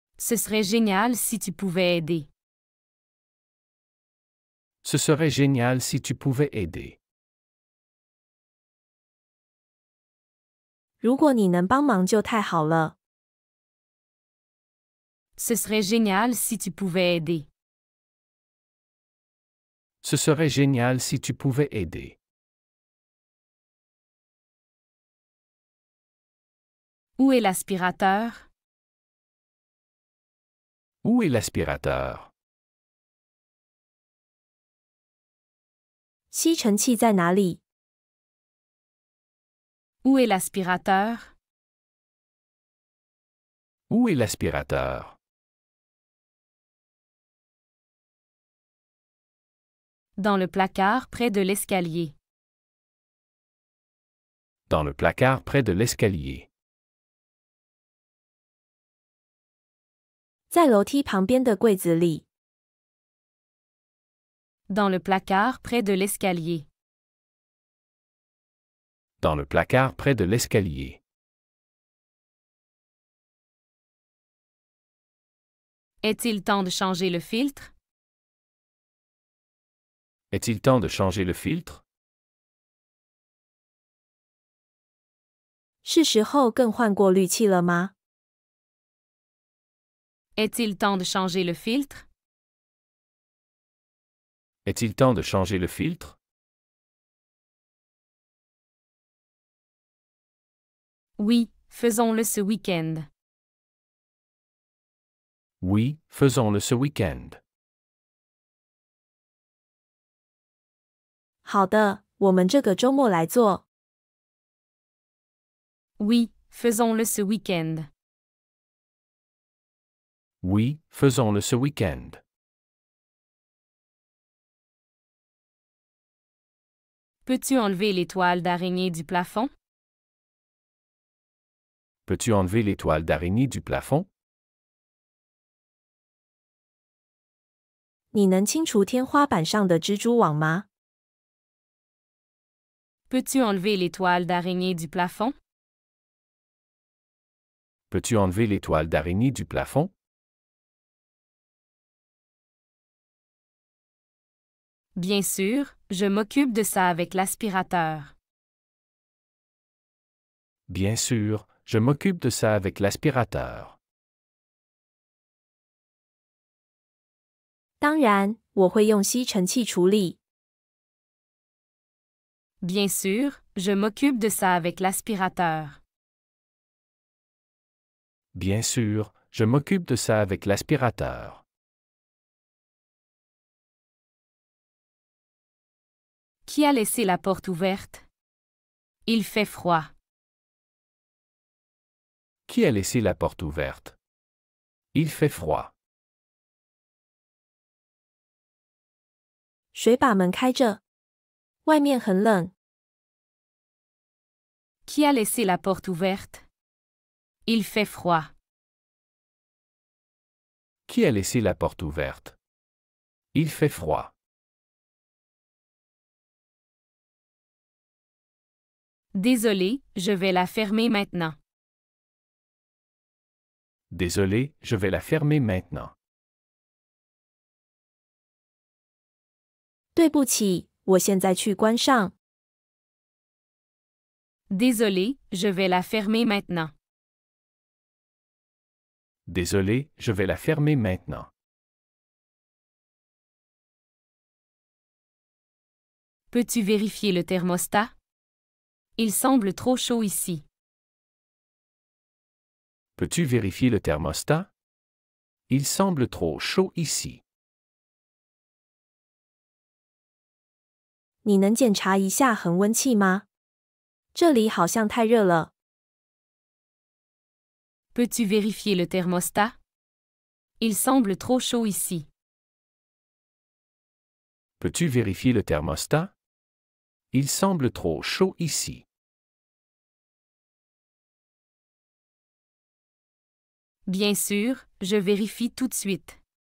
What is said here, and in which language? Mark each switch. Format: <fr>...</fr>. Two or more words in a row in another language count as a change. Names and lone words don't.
<fr>Ce serait génial si tu pouvais aider. Ce serait génial si tu pouvais aider.</fr> <zh>如果你能帮忙就太好了。</zh> <fr>Ce serait génial si tu pouvais aider. Ce serait génial si tu pouvais aider. Où est l'aspirateur? Où est l'aspirateur?</fr> <zh>吸尘器在哪里？</zh> <fr>Où est l'aspirateur? Où est l'aspirateur? Dans le placard près de l'escalier. Dans le placard près de l'escalier.</fr> <zh>在楼梯旁边的柜子里。</zh> <fr>Dans le placard près de l'escalier. Dans le placard près de l'escalier. Est-il temps de changer le filtre? Est-il temps de changer le filtre?</fr> <zh>是时候更换过滤器了吗？</zh> <fr>Est-il temps de changer le filtre? Est-il temps de changer le filtre? Oui, faisons-le ce week-end. Oui, faisons-le ce week-end.</fr> <zh>好的，我们这个周末来做。</zh> <fr>Oui, faisons-le ce week-end. Oui, faisons-le ce week-end. Peux-tu enlever les toiles d'araignée du plafond? Peux-tu enlever les toiles d'araignée du plafond?</fr> <zh>你能清除天花板上的蜘蛛网吗？</zh> <fr>Peux-tu enlever les toiles d'araignée du plafond? Peux-tu enlever les toiles d'araignée du plafond? Bien sûr, je m'occupe de ça avec l'aspirateur. Bien sûr, je m'occupe de ça avec l'aspirateur.</fr> <zh>当然，我会用吸尘器处理。</zh> <fr>Bien sûr, je m'occupe de ça avec l'aspirateur. Bien sûr, je m'occupe de ça avec l'aspirateur. Qui a laissé la porte ouverte? Il fait froid. Qui a laissé la porte ouverte? Il fait froid.</fr> <zh>谁把门开着？外面很冷。</zh> <fr>Qui a laissé la porte ouverte? Il fait froid. Qui a laissé la porte ouverte? Il fait froid. Désolé, je vais la fermer maintenant. Désolé, je vais la fermer maintenant.</fr> <zh>对不起，我现在去关上。</zh> <fr>Désolé, je vais la fermer maintenant. Désolé, je vais la fermer maintenant. Peux-tu vérifier le thermostat? Il semble trop chaud ici. Peux-tu vérifier le thermostat? Il semble trop chaud ici.</fr> <zh>你能检查一下恒温器吗？这里好像太热了。</zh> <fr>Peux-tu vérifier le thermostat? Il semble trop chaud ici. Peux-tu vérifier le thermostat? Il semble trop chaud ici. Bien sûr, je vérifie tout de suite.</fr>